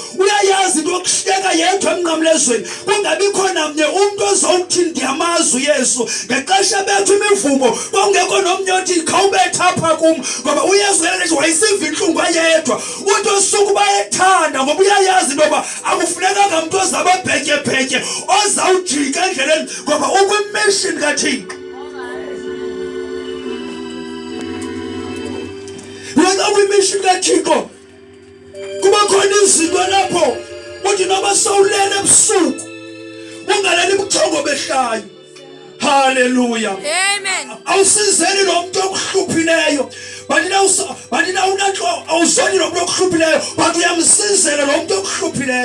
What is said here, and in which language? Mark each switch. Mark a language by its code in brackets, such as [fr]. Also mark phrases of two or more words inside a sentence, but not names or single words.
[xh] uyayazi into yokuhleka yedwa emnqamlezweni kungabi khona mnye umuntu ozawuthi ndiyamazi uYesu ngexesha bethu imivumo kungekho nomnye othi khawubetha apha kum ngoba uYesu ngeke wayisiva inhlungu ayedwa uthi osuku bayethanda ngoba uyayazi into yoba akufunekanga umuntu ozababheke ozawujika endleleni ngoba ukwimission kaThixo. Wena kwimission kaThixo kuba khona izinto lapho uthi noma sawulele ebusuku ungalali ubuthongo behlayo. Hallelujah. Amen. Awusizeni lo muntu okuhluphileyo badina unanto awuzoni lo muntu okuhluphileyo but uyamsizela lo muntu okuhluphileyo.